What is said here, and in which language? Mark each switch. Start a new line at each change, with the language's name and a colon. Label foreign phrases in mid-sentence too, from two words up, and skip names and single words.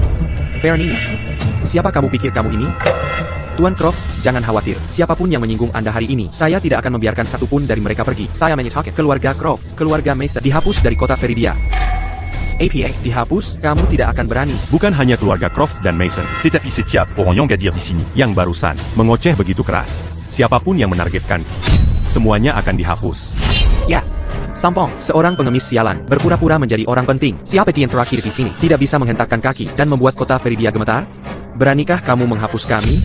Indonesian: Bernie, siapa kamu pikir kamu ini? Tuan Croft, jangan khawatir. Siapapun yang menyinggung Anda hari ini, saya tidak akan membiarkan satupun dari mereka pergi. Saya menyatakan keluarga Croft, keluarga Mason dihapus dari kota Feridia. APA dihapus, kamu tidak akan berani. Bukan hanya keluarga Croft dan Mason Tes tapis setiap auront yang à dire di sini. yang barusan mengoceh begitu keras. Siapapun yang menargetkan, semuanya akan dihapus. Ya, Sampong, seorang pengemis sialan, berpura-pura menjadi orang penting. Siapa yang terakhir di sini, tidak bisa menghentakkan kaki, dan membuat kota Feridia gemetar? Beranikah kamu menghapus kami?